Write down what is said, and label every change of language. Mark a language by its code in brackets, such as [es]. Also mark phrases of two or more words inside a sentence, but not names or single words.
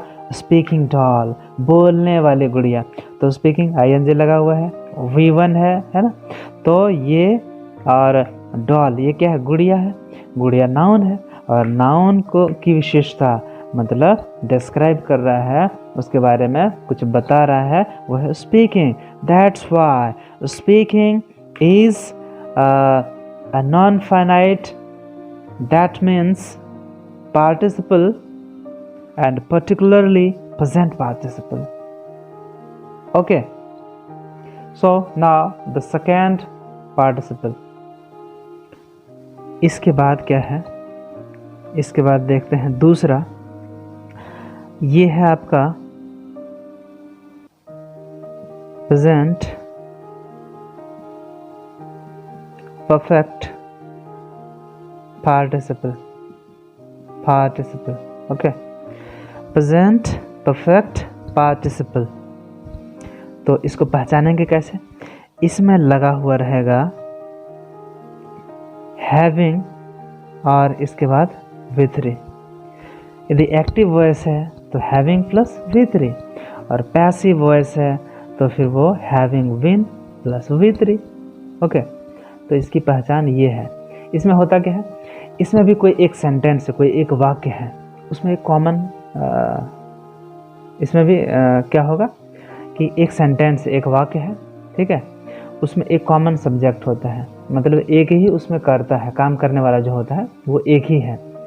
[en] speaking doll, [hi] बोलने वाली गुड़िया। तो स्पीकिंग आईएनजी लगा हुआ है, V1 है ना। तो ये और डॉल ये क्या है? गुड़िया है। गुड़िया नाउन है, और नाउन को की विशेषता मतलब डिस्क्राइब कर रहा है, उसके बारे में कुछ बता रहा है, वो है स्पीकिंग। [en] that's why speaking is a non-finite, that means participle and particularly present participle. Okay, so now the second participle. [hi] इसके बाद क्या है? इसके बाद देखते हैं दूसरा। ये है आपका [en] present perfect participle, okay, present perfect participle। [hi] तो इसको पहचानेंगे कैसे? इसमें लगा हुआ रहेगा having और इसके बाद V3। यदि [en] active voice [hi] है तो [en] having plus V3, [hi] और [en] passive voice [hi] है तो फिर वो [en] having been plus V3. [hi] ओके, तो इसकी पहचान ये है। इसमें होता क्या है? इसमें भी कोई एक सेंटेंस है, कोई एक वाक्य है, उसमें एक कॉमन इसमें भी क्या होगा कि एक सेंटेंस, एक वाक्य है, ठीक है। उसमें एक [en] common subject [hi] होता है, मतलब एक ही उसमें करता है, काम करने वाला जो होता है वो एक ही है।